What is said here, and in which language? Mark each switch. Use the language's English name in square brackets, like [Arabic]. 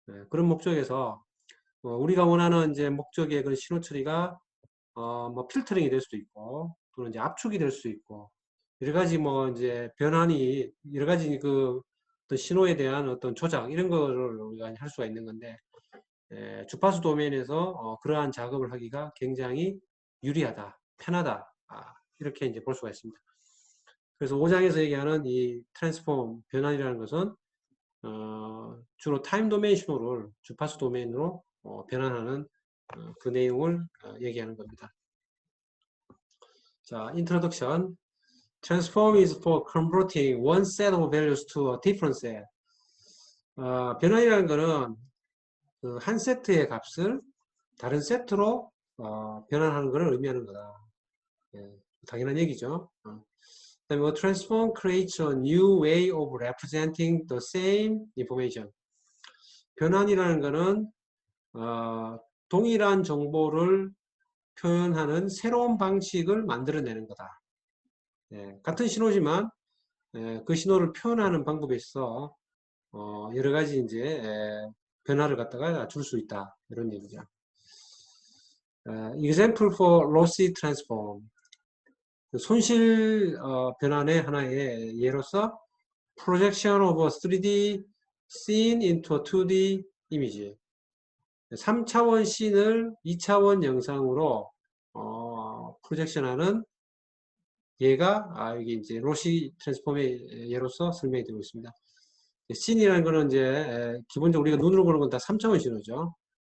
[Korean] 그런 목적에서 우리가 원하는 이제 목적의 그런 신호 처리가 뭐 필터링이 될 수도 있고 또는 이제 압축이 될 수 있고 여러 가지 뭐 이제 변환이 여러 가지 그 어떤 신호에 대한 어떤 조작 이런 거를 우리가 할 수가 있는 건데 주파수 도메인에서 그러한 작업을 하기가 굉장히 유리하다, 편하다 이렇게 이제 볼 수가 있습니다. 그래서 5장에서 얘기하는 이 트랜스폼 변환이라는 것은 주로 타임 도메인 신호를 주파수 도메인으로 변환하는 그 내용을 얘기하는 겁니다. 자, introduction. [English] Transform is for converting one set of values to a different set. [Korean] 변환이라는 것은 그한 세트의 값을 다른 세트로 변환하는 것을 의미하는 거다. 예, 당연한 얘기죠. 그다음에 [English] a transform creates a new way of representing the same information. [Korean] 변환이라는 것은 동일한 정보를 표현하는 새로운 방식을 만들어내는 거다. 예, 같은 신호지만 그 신호를 표현하는 방법에 있어 여러 가지 이제 변화를 갖다가 줄 수 있다 이런 얘기죠. [English] Example for lossy transform. [Korean] 손실 변환의 하나의 예로서 [English] projection of a 3D scene into a 2D image. [Korean] 3차원 씬을 2차원 영상으로 프로젝션하는 얘가 여기 이제 로시 트랜스폼의 예로서 설명이 되고 있습니다. 씬이라는 거는 이제 기본적으로 우리가 눈으로 보는 건 다 3차원 신호죠.